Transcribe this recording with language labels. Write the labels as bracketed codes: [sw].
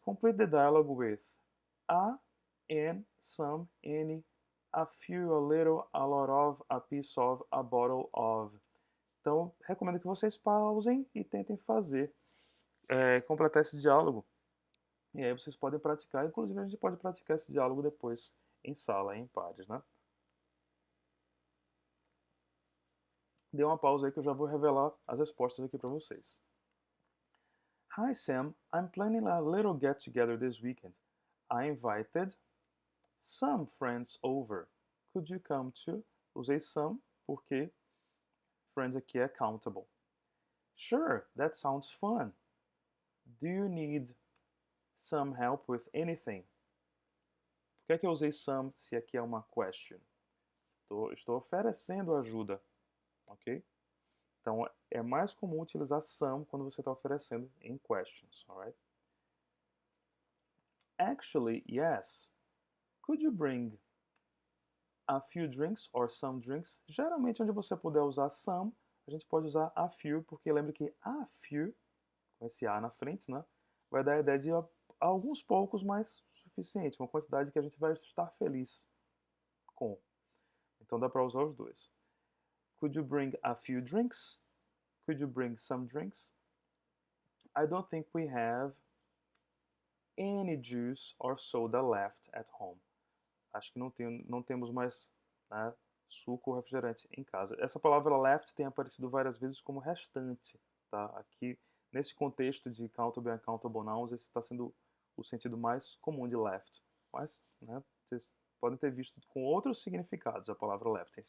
[en] Complete the dialogue with a, an, some, any, a few, a little, a lot of, a piece of, a bottle of. [pt] Então, recomendo que vocês pausem e tentem fazer, completar esse diálogo. E aí vocês podem praticar, inclusive a gente pode praticar esse diálogo depois em sala, em pares, né? Dê uma pausa aí que eu já vou revelar as respostas aqui para vocês. [en] Hi Sam, I'm planning a little get-together this weekend. I invited some friends over. Could you come too? [pt] Usei some porque friends aqui é countable. [en] Sure, that sounds fun. Do you need some help with anything? [pt] Por que eu usei some se aqui é uma question? Estou oferecendo ajuda, ok? Então, é mais comum utilizar some quando você está oferecendo em questions, alright? [en] Actually, yes. Could you bring a few drinks or some drinks? [pt] Geralmente, onde você puder usar some, a gente pode usar a few, porque lembre que a few, com esse A na frente, né, vai dar a ideia de alguns poucos, mas suficiente, uma quantidade que a gente vai estar feliz com. Então, dá para usar os dois. [en] Could you bring a few drinks? Could you bring some drinks? I don't think we have any juice or soda left at home. [pt] Acho que não temos mais, né, suco ou refrigerante em casa. Essa palavra left tem aparecido várias vezes como restante, tá? Aqui, nesse contexto de countable e uncountable nouns, esse está sendo o sentido mais comum de left. Mas, né, vocês podem ter visto com outros significados a palavra left.